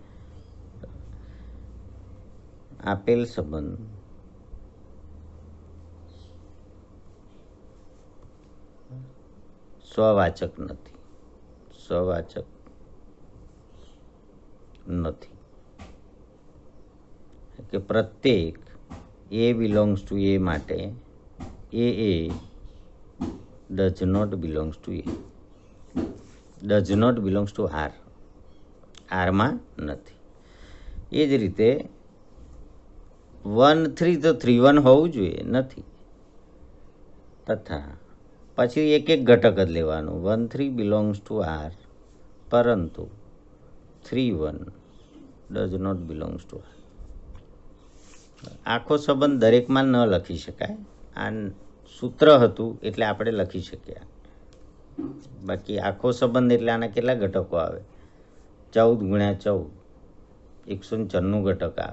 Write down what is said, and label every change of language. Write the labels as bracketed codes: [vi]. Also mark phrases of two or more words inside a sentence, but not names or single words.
[gu] આપેલ સંબંધ સ્વવાચક નથી, સ્વવાચક નથી. કે પ્રત્યેક એ [en] belongs to [gu] એ માટે એ [en] does not belongs to A, does not belongs to R, [gu] આરમાં નથી. એ જ રીતે 1 3 તો 3 1 હોવું જોઈએ, નથી. તથા પછી એક એક ઘટક જ લેવાનું. 1 3 [en] belongs to [gu] R, પરંતુ 3 1 [en] does not belongs to R. [gu] આખો સંબંધ દરેકમાં ન લખી શકાય. આ સૂત્ર હતું એટલે આપણે લખી શક્યા. બાકી આખો સંબંધ એટલે આના કેટલા ઘટકો આવે? 14 ગુણ્યા 14 194 ઘટક આવે.